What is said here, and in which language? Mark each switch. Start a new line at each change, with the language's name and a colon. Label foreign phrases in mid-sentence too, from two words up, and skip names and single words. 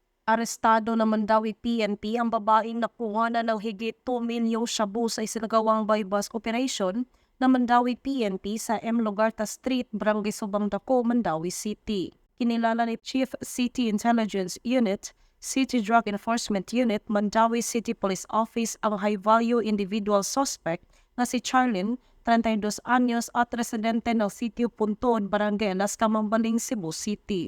Filipino: Arestado naman daw PNP ang babaeng nakuha na ng higit 2 milyong shabu sa isinagawang
English: buy-bust operation
Filipino: na Mandawi PNP sa M. Lugarta Street, Barangay Subang Dako, Mandawi City. Kinilala ni Chief City Intelligence Unit, City Drug Enforcement Unit, Mandawi City Police Office ang
English: high-value individual suspect
Filipino: na si Charlene, 32 anyos at residente ng Sitio Punton, Barangay Alaska, Mambaling, Cebu City.